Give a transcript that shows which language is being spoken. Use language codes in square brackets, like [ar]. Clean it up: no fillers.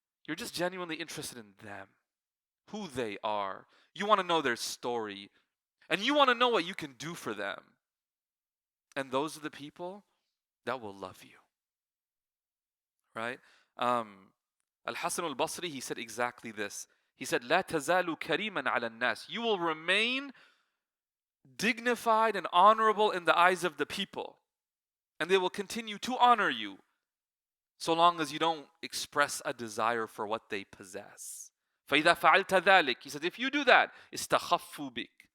[en] You're just genuinely interested in them, who they are. You want to know their story, and you want to know what you can do for them. And those are the people that will love you. Right? Al-Hasan al-Basri, he said exactly this. [ar] He said, لا تزال كريما على الناس. [en] You will remain dignified and honorable in the eyes of the people. And they will continue to honor you so long as you don't express a desire for what they possess. [ar] فَإِذَا فَعَلْتَ ذَلِكَ, [en] he said, if you do that, [ar] اسْتَخَفُّوا بِكَ.